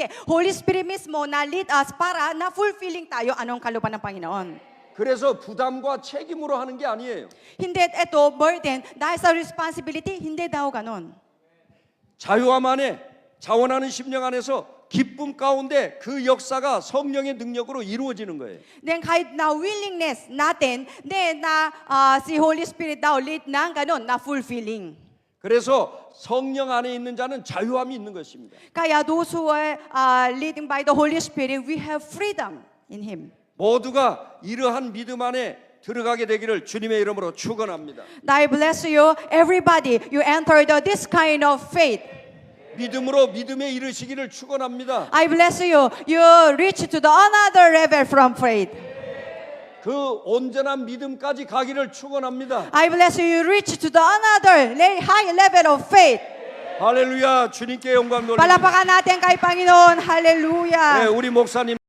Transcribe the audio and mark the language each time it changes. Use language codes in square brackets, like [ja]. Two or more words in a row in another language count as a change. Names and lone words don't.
[tl] Holy Spirit mismo na lead us para na fulfilling tayo anong kalooban ng Panginoon. [ko] 그래서 부담과 책임으로 하는 게 아니에요. [tl] Hindi ito burden dahil sa responsibility, hindi daw ganon. [ko] 자유함 안에 자원하는 심령 안에서 기쁨 가운데 그 역사가 성령의 능력으로 이루어지는 거예요. [tl] Then kahit na willingness natin, then na si Holy Spirit daw lead ng ganon na fulfilling. [ko] 그래서 성령 안에 있는 자는 자유함이 있는 것입니다. [en] Kaya those who are leading by the Holy Spirit, we have freedom in Him. [ko] 모두가 이러한 믿음 안에 들어가게 되기를 주님의 이름으로 축원합니다. [en] I bless you, everybody. You enter this kind of faith. [ko] 믿음으로 믿음에 이르시기를 축원합니다. [en] I bless you. You reach to the another level from faith. [ko] 그 온전한 믿음까지 가기를 축원합니다. [en] I bless you. You reach to the another high level of faith. [ko] 할렐루야. 주님께 영광 돌립니다. [tl] Palapakan natin kay Panginoon. [en] Hallelujah. [ko] 네, 우리 목사님